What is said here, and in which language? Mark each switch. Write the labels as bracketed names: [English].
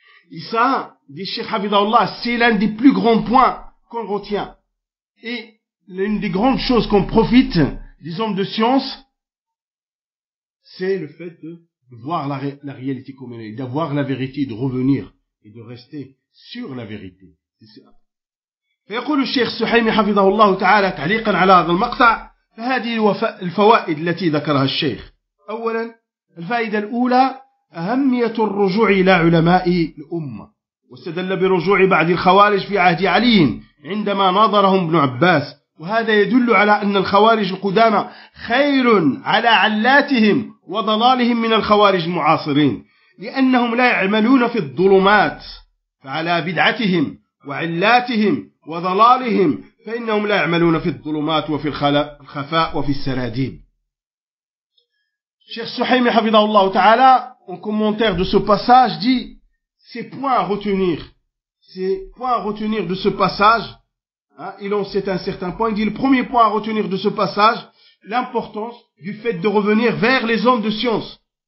[French] Et ça, dit Cheikh Hafidhahullah, c'est l'un des plus grands points qu'on retient. Et l'une des grandes choses qu'on profite des hommes de science, c'est le fait de voir la réalité comme elle est, d'avoir la vérité, de revenir et de rester sur la vérité. C'est ça. [Arabic] فيقول الشيخ السحيمي حفظه الله تعالى تعليقا على هذا المقطع فهذه الفوائد التي ذكرها الشيخ. أولا الفائدة الأولى أهمية الرجوع إلى علماء الأمة، واستدل برجوع بعض الخوارج في عهد علي عندما ناظرهم ابن عباس، وهذا يدل على أن الخوارج القدامى خير على علاتهم وضلالهم من الخوارج المعاصرين، لأنهم لا يعملون في الظلمات، فعلى بدعتهم وعلاتهم وضلالهم فإنهم لا يعملون في الظلمات وفي الخفاء وفي السراديب. [French] Cheikh Suhaimi hafidhahullah ta'ala, en commentaire de ce passage, dit ces points à retenir de ce passage, il en sait un certain point. Il dit le premier point à retenir de ce passage, l'importance du fait de revenir vers les hommes de science.